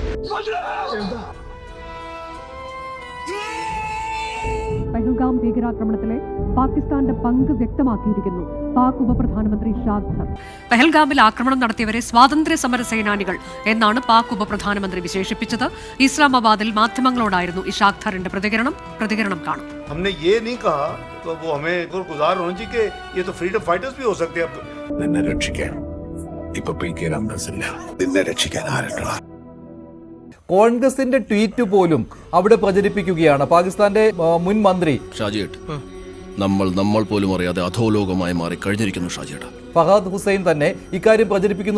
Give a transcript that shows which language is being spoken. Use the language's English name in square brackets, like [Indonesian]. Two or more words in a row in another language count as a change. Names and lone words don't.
[Malayalam] പഹൽഗാം ഭീകരാക്രമണത്തിലെ പാകിസ്ഥാന്റെ പങ്ക് വ്യക്തമാക്കിയിരിക്കുന്നു പാക് ഉപപ്രധാനമന്ത്രി ഷാഖർ. പഹൽഗാമിൽ ആക്രമണം നടത്തിയവരെ സ്വാതന്ത്ര്യ സമര സേനാനികൾ എന്നാണ് പാക് ഉപപ്രധാനമന്ത്രി വിശേഷിപ്പിച്ചത്. ഇസ്ലാമാബാദിൽ മാധ്യമങ്ങളോടായിരുന്നു ഷാഖറിന്റെ പ്രതികരണം കാണും. [Urdu] हमने ये नहीं कहा तो वो हमें गुजार होना चाहिए कि ये तो [English] freedom fighters [Urdu] भी हो सकते हैं. [Malayalam] നിന്നെ രക്ഷിക്കാൻ ഇപ്പൊ പി.കെ. രാമദാസില്ല. നിന്നെ രക്ഷിക്കാൻ ആരുണ്ടോ? കോൺഗ്രസിന്റെ ട്വീറ്റ് പോലും അവിടെ പ്രചരിപ്പിക്കുകയാണ് പാകിസ്ഥാന്റെ മുൻ മന്ത്രി ഷാജിയേട്ട്. നമ്മൾ പോലും അറിയാതെ അധോലോകമായി മാറി കഴിഞ്ഞിരിക്കുന്നു ഷാജിയേട്ട. ഫഹാദ് ഹുസൈൻ തന്നെ ഇക്കാര്യം പ്രചരിപ്പിക്കുന്നു.